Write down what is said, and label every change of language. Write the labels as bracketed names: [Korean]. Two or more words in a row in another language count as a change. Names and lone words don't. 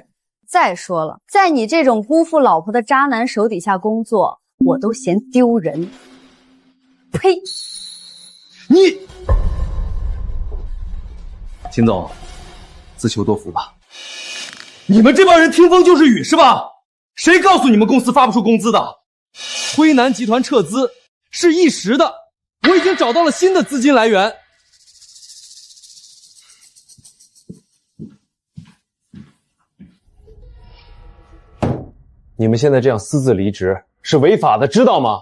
[Chinese] 再說了，在你這種辜負老婆的渣男手底下工作，我都嫌丟人。呸！你，秦總，自求多福吧。你們這幫人聽風就是雨是吧？誰告訴你們公司發不出工資的？輝南集團撤資是一時的，我已經找到了新的資金來源。你們現在這樣私自離職是違法的，知道嗎？